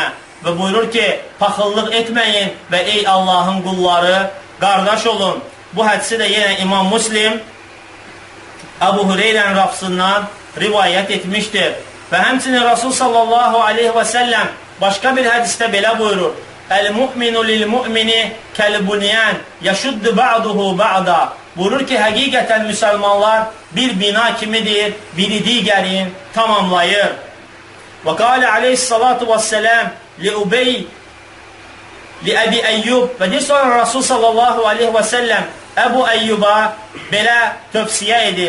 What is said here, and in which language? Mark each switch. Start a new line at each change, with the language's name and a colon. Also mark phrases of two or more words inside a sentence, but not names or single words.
Azerbaijani: Və buyurur ki, paxıllıq etməyin və ey Allahın qulları, qardaş olun. Bu hədisi də yenə İmam Muslim Əbu Hüreyrənin rəfsından rivayət etmişdir. Və həmçinin Rasul
Arabic: صلى الله عليه وسلم
Azerbaijani: başqa bir hədisdə belə buyurur.
Arabic: المؤمن للمؤمن كالبنيان يشد بعضه بعضا.
Azerbaijani: Buyurur ki, həqiqətən müsəlmanlar bir bina kimidir, biri digərin tamamlayır.
Arabic: وقال عليه الصلاة والسلام لأبي، لأبي أيوب.
Azerbaijani: Və deyir sonra Rasul
Arabic: صلى الله عليه وسلم
Azerbaijani: Əbu Əyyuba belə tövsiyə edir.